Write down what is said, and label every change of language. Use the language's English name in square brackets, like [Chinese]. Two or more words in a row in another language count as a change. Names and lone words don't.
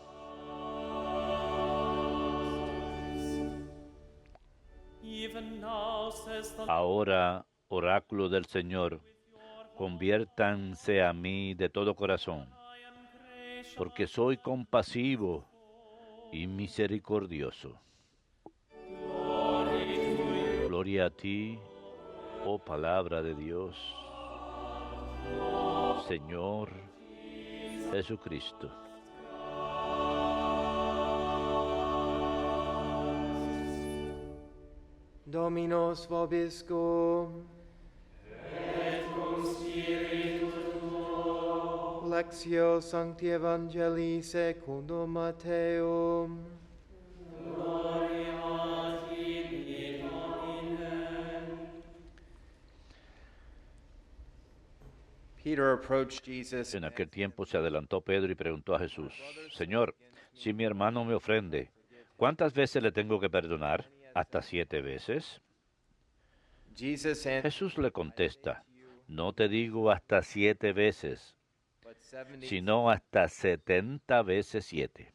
[Spanish] Ahora, oráculo del Señor, conviértanse a mí de todo corazón, porque soy compasivo y misericordioso. Gloria a ti, oh palabra de Dios, Señor Jesucristo. [Latin] Dominus vobiscum. Et cum spiritu tuo. Lectio Sancti Evangelii secundum Matteum. Gloria a tibi, Domine. [English] Peter approached Jesus. [Spanish] En aquel tiempo se adelantó Pedro y preguntó a Jesús, Señor, si mi hermano me ofende, ¿cuántas veces le tengo que perdonar? ¿Hasta 7 veces? Jesús le contesta, no te digo hasta 7 veces, sino hasta 70 veces 7.